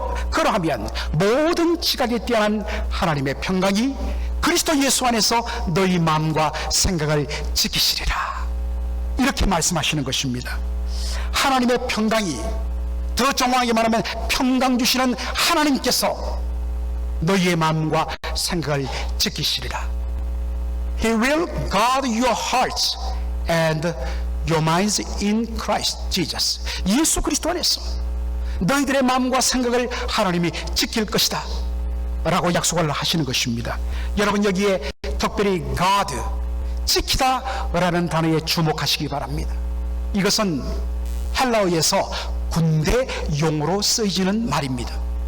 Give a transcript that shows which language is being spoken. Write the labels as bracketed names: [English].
[Korean] 그러하면 모든 지각에 뛰어난 하나님의 평강이 그리스도 예수 안에서 너희 마음과 생각을 지키시리라, 이렇게 말씀하시는 것입니다. 하나님의 평강이, 더 정확하게 말하면 평강 주시는 하나님께서 너희의 마음과 생각을 지키시리라. [English] He will guard your hearts and your minds in Christ Jesus. [Korean] 예수 그리스도 안에서 너희들의 마음과 생각을 하나님이 지킬 것이다 라고 약속을 하시는 것입니다. 여러분, 여기에 특별히 guard, 지키다 라는 단어에 주목하시기 바랍니다. 이것은 헬라어에서 군대 용어로 쓰이지는 말입니다.